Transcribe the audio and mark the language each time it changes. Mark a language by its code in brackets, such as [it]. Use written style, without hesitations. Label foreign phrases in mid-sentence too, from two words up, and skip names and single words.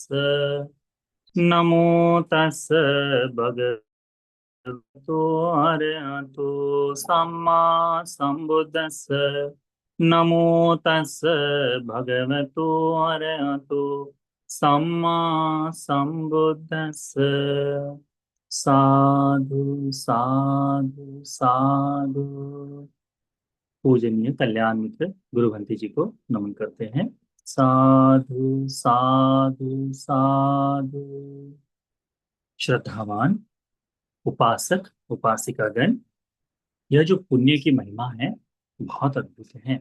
[pi] नमो तस् भगवतो अरहतो सम्मा सम्बुद्दस्स। नमो तस् भगवतो अरहतो सम्मा सम्बुद्दस्स। साधु साधु साधु। [hi] पूजनीय कल्याण मित्र गुरु भंते जी को नमन करते हैं। [pi] साधु साधु साधु। [hi] श्रद्धावान उपासक उपासिकागण, यह जो पुण्य की महिमा है बहुत अद्भुत है।